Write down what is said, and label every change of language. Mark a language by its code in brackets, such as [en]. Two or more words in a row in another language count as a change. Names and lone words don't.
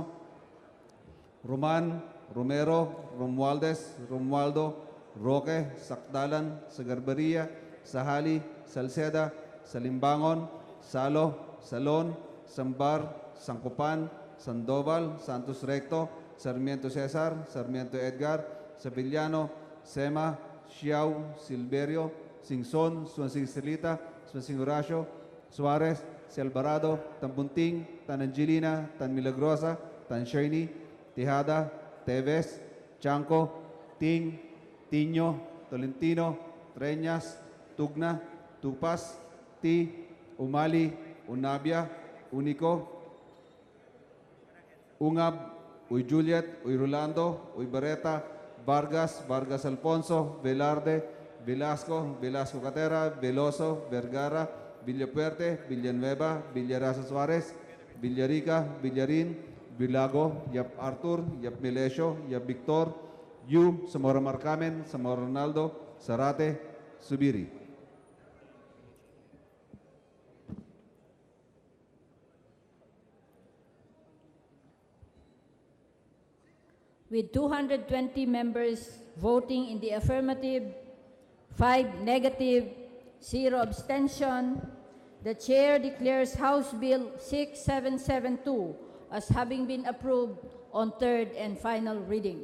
[en] Roman, Romero, Romualdez, Romualdo, Roque, Sakdalan, Sagarbaria, Sahali, Salceda, Salimbangon, Salo, Salon, Sambar, Sancopan, Sandoval, Santos Recto, Sarmiento Cesar, Sarmiento Edgar, Sabillano, Sema, Xiao, Silverio, Singson, Swansing Silita, Swansing Horacio, Suarez, Si Alvarado, Tan Bunting, Tan Angelina, Tan Milagrosa, Tan Shirney, Tejada, Teves, Chanco, Ting, Tiño, Tolentino, Treñas, Tugna, Tupas, Ti, Umali, Unabia, Unico, Ungab, Uy Juliet, Uy Rolando, Uy Barreta, Vargas, Vargas Alfonso, Velarde, Velasco, Velasco Catera, Veloso, Vergara, Villapuerte, Villanueva, Villarasa Suarez, Villarica, Villarin, Vilago, Yap Arthur, Yap Melesio, Yap Victor, Yu, Zamora Marcamen, Zamora Ronaldo, Zarate, Subiri. With 220 members voting in the affirmative, 5 negative, 0 abstention, the Chair declares House Bill 6772 as having been approved on third and final reading.